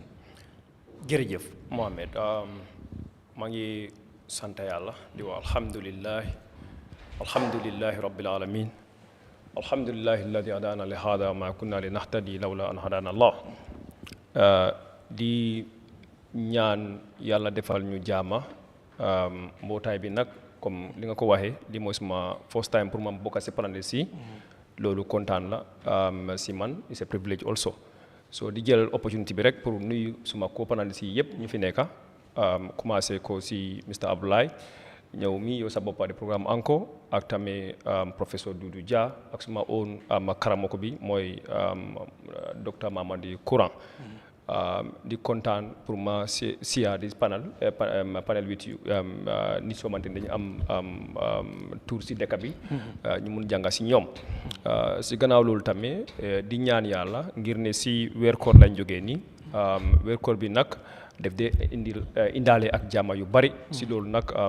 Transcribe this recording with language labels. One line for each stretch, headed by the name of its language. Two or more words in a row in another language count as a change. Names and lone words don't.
Wolof: jërëjëf Mohamed maa ngi sant yàlla di wax
Arabic: الحمد لله رب العالمين الحمد لله الذي هدانا لهذا وما كنا لنهتدي لولا أن هدانا الله
Wolof: di ñaan yàlla defal ñu jaama mbootaay bi nag comme li nga ko waxee li mooy suma
English: first time
Wolof: pour ma bokk si panélistes yi loolu kontaan la si man
English: it's a privilege also so
Wolof: di jël opportunité bi rek pour nuyu suma co-panélistes yi yëpp ñu fi nekka commencé ko si Mr Abdoulaye ñëw mi yow sa boppa di programme encore ak tamit professeur Doudou Dia ak suma own karamoko bi mooy docteur Mamadou Kourang di kontaan pour ma siya di panel
English: with you
Wolof: nit soo mante dañu am tour si dëkk bi ñu mun jànga si ñoom si gannaaw loolu tamit di ñaan yàlla ngir ne si weer koor lañ jógee nii weer koor bi nag def de indaale ak jàmm yu bari si loolu nag